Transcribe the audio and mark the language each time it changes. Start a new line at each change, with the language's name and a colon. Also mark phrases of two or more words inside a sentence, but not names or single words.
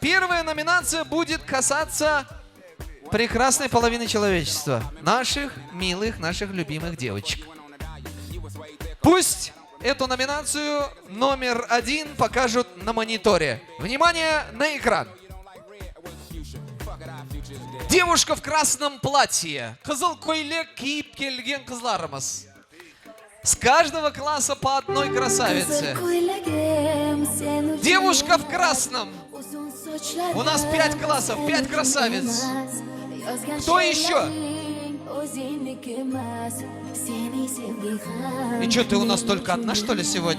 Russian: Первая номинация будет касаться прекрасной половины человечества. Наших милых, наших любимых девочек. Пусть эту номинацию номер 1 покажут на мониторе. Внимание на экран. Девушка в красном платье.
Kazakh: Кызыл көйлек киіп келген қызларымыз.
Russian: С каждого класса по одной красавице. Девушка в красном. У нас 5 классов, 5 красавиц. Кто еще? И что, ты у нас только одна, что ли, сегодня?